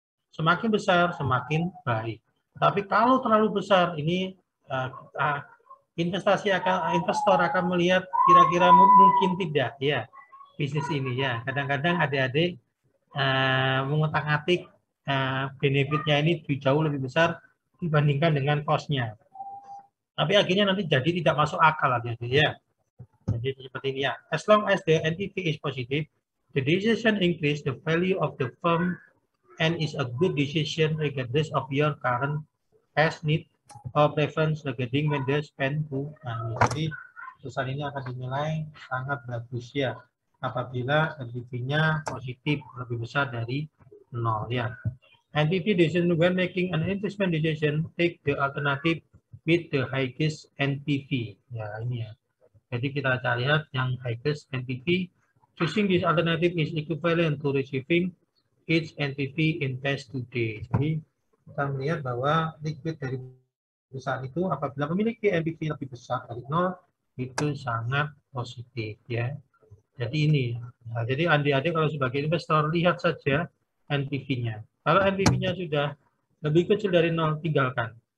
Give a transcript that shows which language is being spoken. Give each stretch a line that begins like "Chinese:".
Indonesian: Semakin besar semakin baik. Tapi kalau terlalu besar ini investor akan melihat kira-kira mungkin tidak ya bisnis ini ya. Kadang-kadang adik-adik mengotak-atik benefitnya ini jauh lebih besar dibandingkan dengan cost-nya. Tapi akhirnya nanti jadi tidak masuk akal adik-adik ya. Jadi seperti ini ya.
English: As long as the NPV is positive, the decision increase the value of the firm and is a good decision regardless of your current cash need or preference regarding when they spend to money.
Indonesian: Jadi perusahaan ini akan dinilai sangat bagus ya apabila NPV-nya positif lebih besar dari 0 ya.
English: NPV decision when making an investment decision take the alternative with the highest NPV.
Indonesian: Ya ini ya. Jadi kita lihat yang
English: highest NPV. Choosing this alternative is equivalent to receiving each NPV in cash today.
Indonesian: Jadi kita melihat bahwa liquid dari perusahaan itu apabila memiliki NPV lebih besar dari 0 itu sangat positif ya. Jadi ini. Nah, jadi adik-adik kalau sebagai investor lihat saja NPV-nya. Kalau NPV-nya sudah lebih kecil dari 0 tinggalkan.